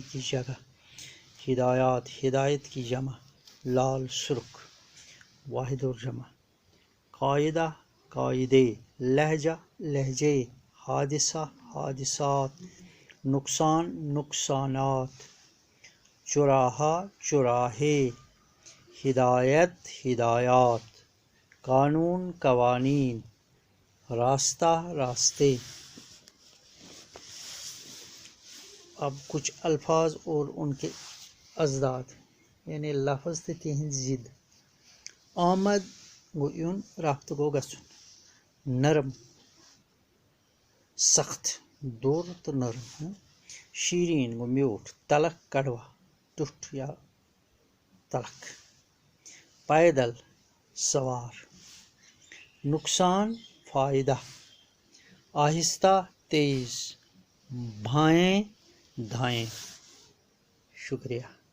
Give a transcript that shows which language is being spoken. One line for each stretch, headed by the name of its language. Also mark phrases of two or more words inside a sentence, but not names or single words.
Urdu: کی جگہ ہدایات ہدایت کی جمع لال سرخ واحد اور جمع قاعدہ قاعدے لہجہ لہجے حادثہ حادثات نقصان نقصانات چوراہا چوراہے ہدایت ہدایات قانون قوانین راستہ راستے اب کچھ الفاظ اور ان کے ازداد یعنی
Kashmiri: لفظ تہٕ تِہنٛز ضِد آمد گوٚو یُن رفت گوٚو گژھُن
Urdu: نرم سخت
Kashmiri: دوٚر تہٕ نرم شیٖریٖن گوٚو میوٗٹھ
Urdu: تلخ کڑوا ٹُٹھ یا تلخ پیدل سوار نقصان فائدہ آہستہ تیز بھائیں دھائیں شکریہ